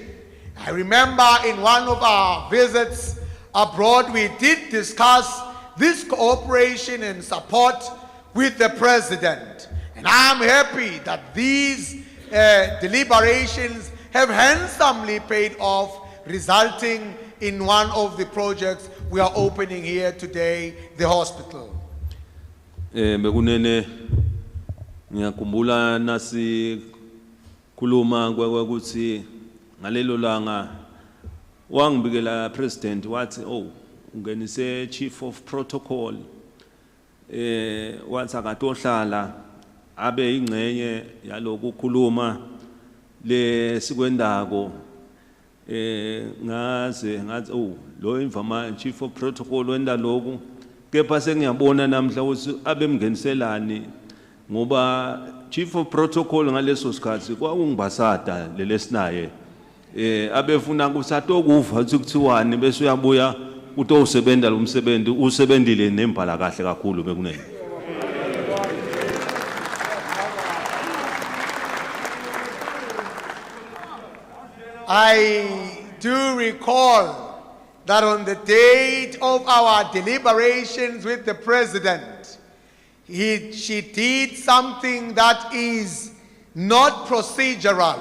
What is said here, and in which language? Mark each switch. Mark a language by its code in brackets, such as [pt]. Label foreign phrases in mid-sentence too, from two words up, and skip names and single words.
[en] I remember in one of our visits abroad, we did discuss this cooperation and support with the president. And I'm happy that these deliberations have handsomely paid off, resulting in one of the projects we are opening here today, the hospital. [ss] Bekunene ngiyakumbula nasi khuluma ukuthi ngalelo langa wangibikela president wathi ungenise [en] chief of protocol [ss] wathi akatohlala abe ingcenye yaloku khuluma le sikwendako ngaze ngathi lo imvama [en] chief of protocol [ss] wenda lokhu kepha sengiyabona namhla ukuthi abemngeniselani ngoba [en] chief of protocol [ss] ngaleso sikhathi kwakungibasada lelesinaye abefuna ukuthi atokuva ukuthi kuthiwani bese uyabuya utowusebenza lo msebenzi usebenzile nembhala kahle kakhulu bekunene. [en] I do recall that on the date of our deliberations with the president, she did something that is not procedural.